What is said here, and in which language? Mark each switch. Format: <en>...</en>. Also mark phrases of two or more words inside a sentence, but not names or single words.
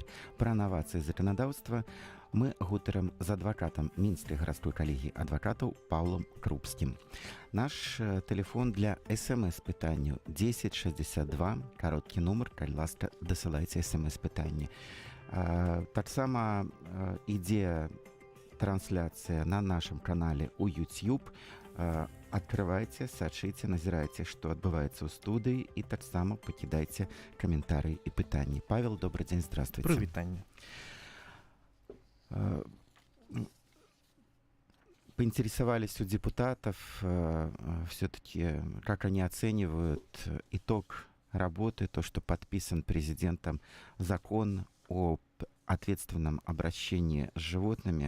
<be>Пра навацыі заканадаўства мы гутарым з адвакатам Мінскай гарадской калегіі адвакатаў Паўлам Крупскім. Наш тэлефон для СМС-пытанняў 1062, кароткі нумар, калі ласка, дасылайце СМС-пытанні. Таксама ідзе</be> <ru>трансляция на нашем канале у YouTube. Открывайте,</ru> <be>сачыце, назірайце, што адбываецца ў студыі, і таксама пакідайце каментарыі і пытанні. Павел,</be> <ru>добрый день, здравствуйте.</ru> <be>Прывітанне.</be> <ru>Поинтересовались у депутатов все-таки, как они оценивают итог работы, то, что подписан президентом закон об ответственном обращении с животными.</ru>